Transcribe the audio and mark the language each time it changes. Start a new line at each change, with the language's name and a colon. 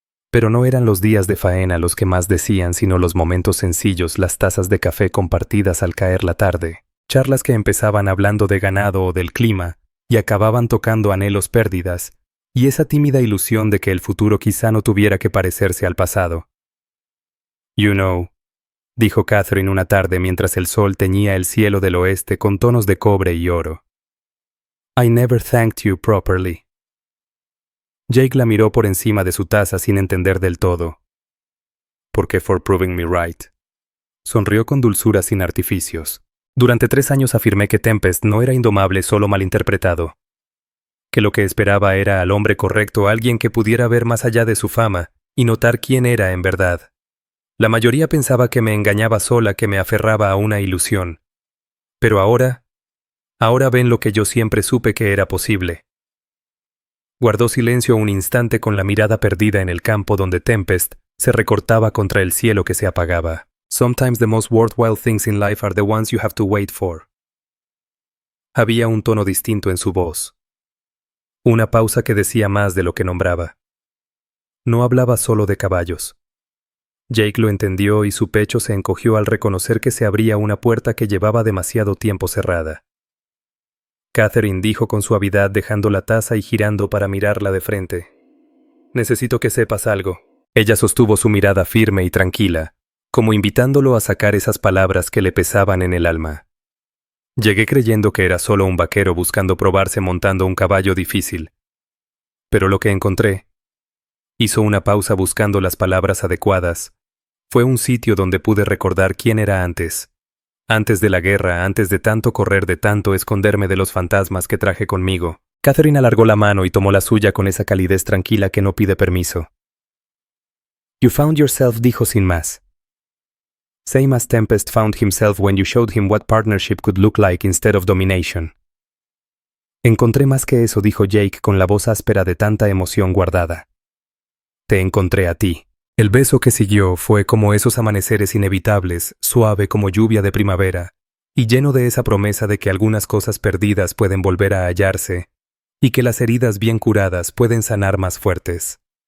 Spanish: Pero no eran los días de faena los que más decían, sino los momentos sencillos, las tazas de café compartidas al caer la tarde, charlas que empezaban hablando de ganado o del clima y acababan tocando anhelos, pérdidas, y esa tímida ilusión de que el futuro quizá no tuviera que parecerse al pasado.
English: You know,
Spanish: dijo Catherine una tarde mientras el sol teñía el cielo del oeste con tonos de cobre y oro.
English: I never thanked you properly.
Spanish: Jake la miró por encima de su taza sin entender del todo. ¿Por qué
English: for proving me right?
Spanish: Sonrió con dulzura sin artificios. Durante 3 años afirmé que Tempest no era indomable, solo malinterpretado. Que lo que esperaba era al hombre correcto, alguien que pudiera ver más allá de su fama y notar quién era en verdad. La mayoría pensaba que me engañaba sola, que me aferraba a una ilusión. Pero ahora ven lo que yo siempre supe que era posible. Guardó silencio un instante con la mirada perdida en el campo donde Tempest se recortaba contra el cielo que se apagaba.
English: Sometimes the most worthwhile things in life are the ones you have to wait for.
Spanish: Había un tono distinto en su voz. Una pausa que decía más de lo que nombraba. No hablaba solo de caballos. Jake lo entendió y su pecho se encogió al reconocer que se abría una puerta que llevaba demasiado tiempo cerrada. Catherine dijo con suavidad, dejando la taza y girando para mirarla de frente. Necesito que sepas algo. Ella sostuvo su mirada firme y tranquila, como invitándolo a sacar esas palabras que le pesaban en el alma. Llegué creyendo que era solo un vaquero buscando probarse montando un caballo difícil. Pero lo que encontré, hizo una pausa buscando las palabras adecuadas, fue un sitio donde pude recordar quién era antes. Antes de la guerra, antes de tanto correr, de tanto esconderme de los fantasmas que traje conmigo. Catherine alargó la mano y tomó la suya con esa calidez tranquila que no pide permiso.
English: You found yourself,
Spanish: dijo sin más.
English: Same as Tempest found himself when you showed him what partnership could look like instead of domination.
Spanish: Encontré más que eso, dijo Jake con la voz áspera de tanta emoción guardada. Te encontré a ti. El beso que siguió fue como esos amaneceres inevitables, suave como lluvia de primavera, y lleno de esa promesa de que algunas cosas perdidas pueden volver a hallarse, y que las heridas bien curadas pueden sanar más fuertes.